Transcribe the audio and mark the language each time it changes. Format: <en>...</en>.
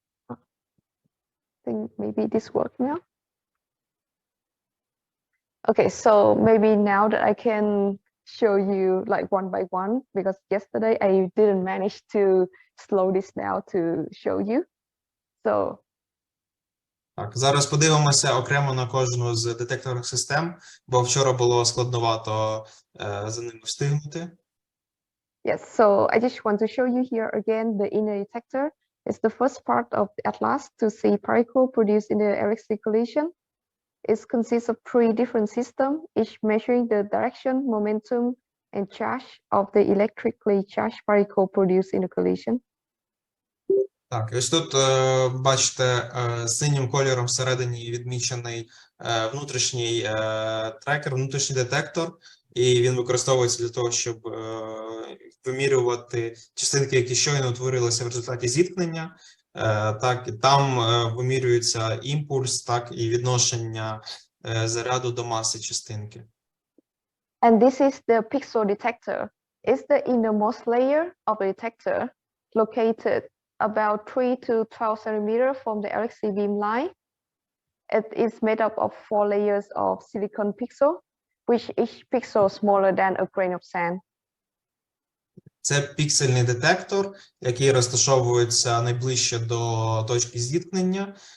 <en>I think maybe this works now. Okay, so maybe now that I can show you like one by one, because yesterday I didn't manage to slow this down to show you. So</en> <uk>Так, зараз подивимося окремо на кожну з детекторних систем, бо вчора було складновато за ними встигнути.</uk> <en>Yes, so I just want to show you here again the inner detector. It's the first part of the atlas to see particle produced in the electric collision. It consists of 3 different systems, each measuring the direction, momentum, and charge of the electrically charged particle produced in the collision.</en> <uk>Так, і ось тут бачите, синім кольором всередині відмічений внутрішній трекер, внутрішній детектор, і він використовується для того, щоб вимірювати частинки, які щойно утворилися в результаті зіткнення. Так, і там вимірюється імпульс, так, і відношення заряду до маси частинки.</uk> <en>And this is the pixel detector. It's the innermost layer of the detector, located about 3 to 12 centimeters from the electric beam line. It is made up of 4 layers of silicon pixel, which each pixel smaller than a grain of sand.</en> <uk>Це піксельний детектор, який розташовується найближче до точки зіткнення.</uk>